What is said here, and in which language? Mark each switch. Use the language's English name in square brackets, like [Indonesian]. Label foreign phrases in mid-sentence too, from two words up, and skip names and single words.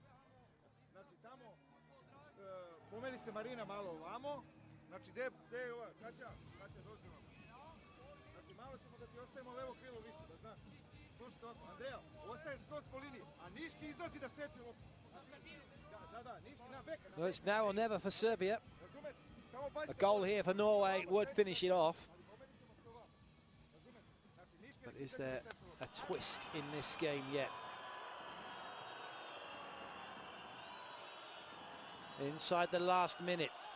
[Serbian] Znači tamo, pomeri se Marina malo ovamo, znači gdje je ova, Kaća dođe vam. Znači malo ćemo da ti ostavimo levo krilo više, da znaš. Slušajte ovako, Andreja, ostaješ skroz po liniji, a Niški izlazi da seče loptu. Da, Niški na beka. [English] Well, it's now or never for Serbia. A goal here for Norway would finish it off. But is there a twist in this game yet? Inside the last minute.